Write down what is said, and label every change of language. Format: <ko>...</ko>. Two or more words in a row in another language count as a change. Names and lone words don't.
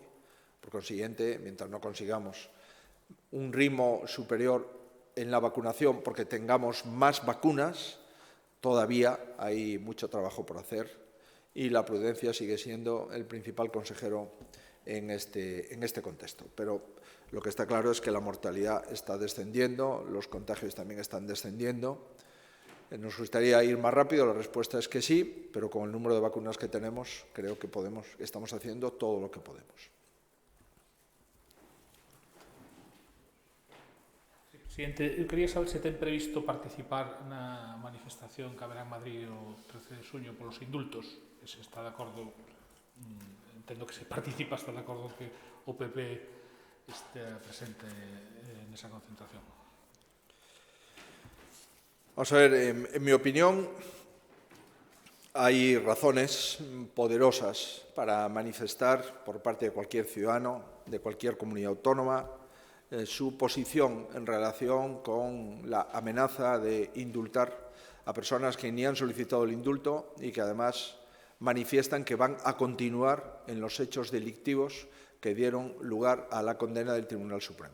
<es>Por consiguiente, mientras no consigamos un ritmo superior en la vacunación porque tengamos más vacunas, todavía hay mucho trabajo por hacer y la prudencia sigue siendo el principal consejero en este contexto. Pero lo que está claro es que la mortalidad está descendiendo, los contagios también están descendiendo. Nos gustaría ir más rápido, la respuesta es que sí, pero con el número de vacunas que tenemos, creo que estamos haciendo todo lo que podemos.</es> <gl>Presidente, eu quería saber se ten previsto participar na manifestación que haberá en Madrid o 13 de xuño polos indultos, que se está de acordo, entendo que se participa, está de acordo que o PP este presente nesa concentración.</gl> <es>Vamos a ver, en mi opinión, hay razones poderosas para manifestar por parte de cualquier ciudadano, de cualquier comunidad autónoma, su posición en relación con la amenaza de indultar a personas que ni han solicitado el indulto y que además manifiestan que van a continuar en los hechos delictivos que dieron lugar a la condena del Tribunal Supremo.</es>